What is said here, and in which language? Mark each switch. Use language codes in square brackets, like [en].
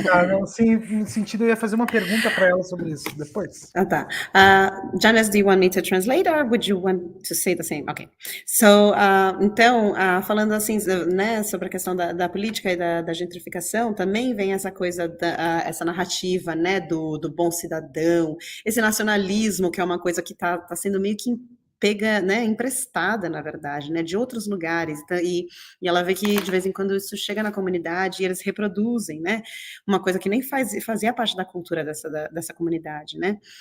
[pt] Não, sim, no sentido, eu ia fazer uma pergunta para ela sobre isso depois. Tá. [en] Janice, do you want me to translate or would you want to say the same? Okay. [pt] So, então, falando assim, né, sobre a questão da política e da gentrificação, também vem essa coisa, essa narrativa, né, do bom cidadão, esse nacionalismo, que é uma coisa que tá sendo meio que pega, né, emprestada, na verdade, né, de outros lugares, e ela vê que de vez em quando isso chega na comunidade e eles reproduzem, né, uma coisa que nem fazia parte da cultura dessa comunidade, né,